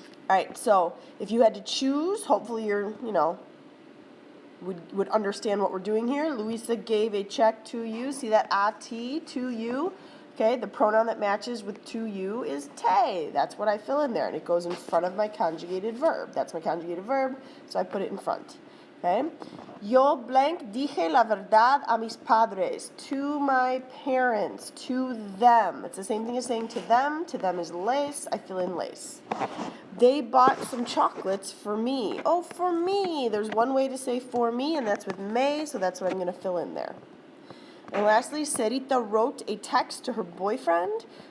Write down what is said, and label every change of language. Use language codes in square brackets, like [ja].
[en] All right, so if you had to choose, hopefully you're, would understand what we're doing here. Luisa gave a check to you. See that a-t, to you? Okay, the pronoun that matches with to you is te. That's what I fill in there, and it goes in front of my conjugated verb. That's my conjugated verb, so I put it in front. Okay? [es] Yo blank dije la verdad a mis padres. [en] To my parents. To them. It's the same thing as saying to them. To them is les. I fill in les. They bought some chocolates for me. Oh, for me. There's one way to say for me, and that's with me, so that's what I'm going to fill in there. And lastly, Sarita wrote a text to her boyfriend.